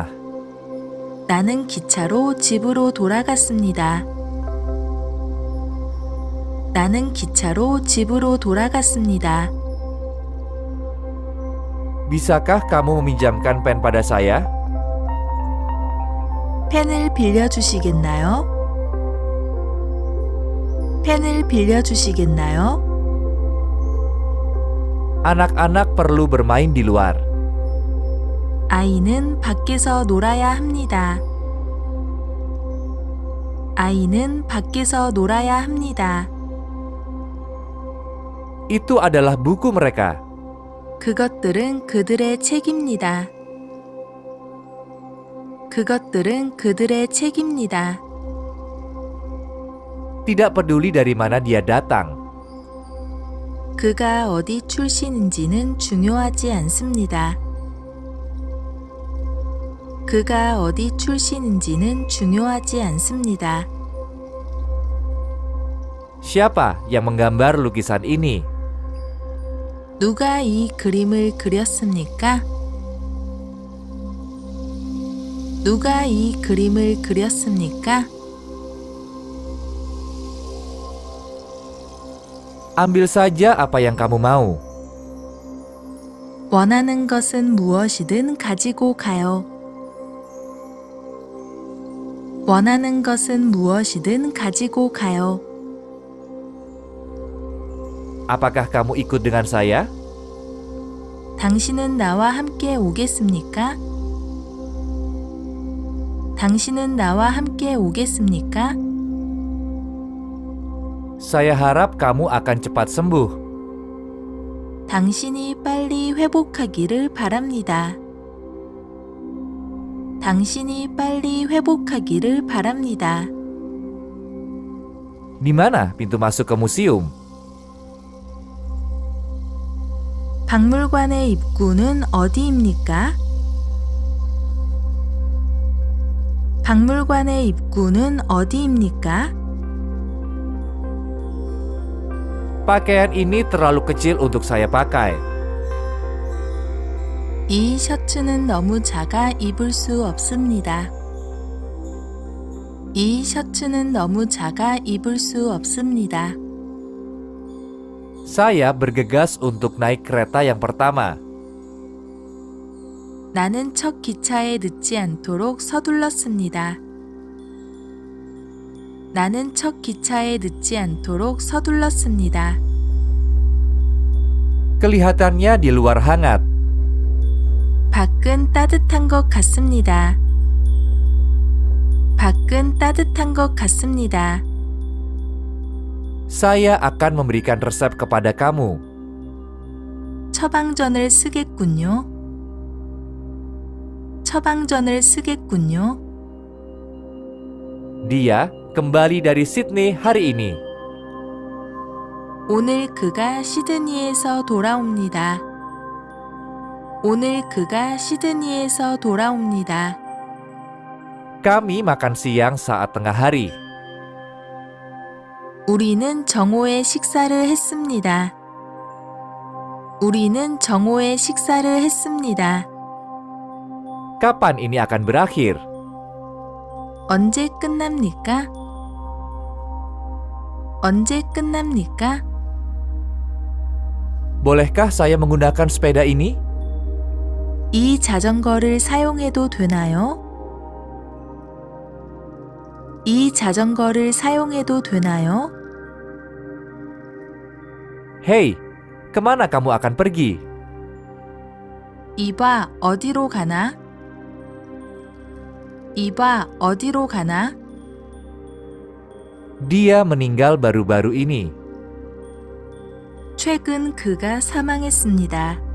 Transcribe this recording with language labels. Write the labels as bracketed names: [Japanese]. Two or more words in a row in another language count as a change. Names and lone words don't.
[Korean] 나는 기차로 집으로 돌아갔습니다. 나는 기차로 집으로 돌아갔습니다. [Indonesian] Bisakah kamu meminjamkan pen pada saya? [Korean] 펜을 빌려주시겠나요? 펜을 빌려주시겠나요? [Indonesian] Anak-anak perlu bermain di luar. [Korean] 아이는 밖에서 놀아야 합니다. 아이는 밖에서 놀아야 합니다. [Indonesian] Itu adalah buku mereka. [Korean] 그것들은 그들의 책입니다. 그것들은 그들의 책입니다. [Indonesian] Tidak peduli dari mana dia datang. [Korean] 그가 어디 출신인지는 중요하지 않습니다. 그가 어디 출신인지는 중요하지 않습니다. [Indonesian] Siapa yang menggambar lukisan ini? [Korean] 누가 이 그림을 그렸습니까? 누가 이 그림을 그렸습니까? [Indonesian] Ambil saja apa yang kamu mau. [Korean] 원하는 것은 무엇이든 가지고 가요. 원하는 것은 무엇이든 가지고 가요. [Indonesian] Apakah kamu ikut dengan saya? [Korean] 당신은 나와 함께 오겠습니까? 당신은 나와 함께 오겠습니까? [Indonesian] Saya harap kamu akan cepat sembuh. [Korean] 당신이 빨리 회복하기를 바랍니다. 당신이 빨리 회복하기를 바랍니다. [Indonesian] Di mana pintu masuk ke museum? [Korean] 박물관의 입구는 어디입니까? 박물관의 입구는 어디입니까? [Indonesian] Pakaian ini terlalu kecil untuk saya pakai. [Korean] 이 셔츠는 너무 작아 입을 수 없습니다. 이 셔츠는 너무 작아 입을 수 없습니다. [Indonesian] Saya bergegas untuk naik kereta yang pertama. [Korean] 나는 첫 기차에 늦지 않도록 서둘렀습니다. 나는 첫 기차에 늦지 않도록 서둘렀습니다. [Indonesian] Kelihatannya di luar hangat. [Korean] 밖은 따뜻한 것 같습니다. 밖은 따뜻한 것 같습니다. [Indonesian] Saya akan memberikan resep kepada kamu. [Korean] 처방전을 쓰겠군요. 처방전을 쓰겠군요. [Indonesian] Dia kembali dari Sydney hari ini. [Korean] 오늘 그가 시드니에서 돌아옵니다. 오늘 그가 시드니에서 돌아옵니다. [Indonesian] Kami makan siang saat tengah hari. [Korean] 우리는 정오에 식사를 했습니다. 우리는 정오에 식사를 했습니다. [Indonesian] Kapan ini akan berakhir? [Korean] 언제 끝납니까? 언제 끝납니까? [Indonesian] Bolehkah saya menggunakan sepeda ini? [Korean] 이 자전거를 사용해도 되나요? 이 자전거를 사용해도 되나요? [Indonesian] Hei, kemana kamu akan pergi? [Korean] 이봐, 어디로 가나? 이봐, 어디로 가나? [Indonesian] Dia meninggal baru-baru ini. [Korean] 최근 그가 사망했습니다.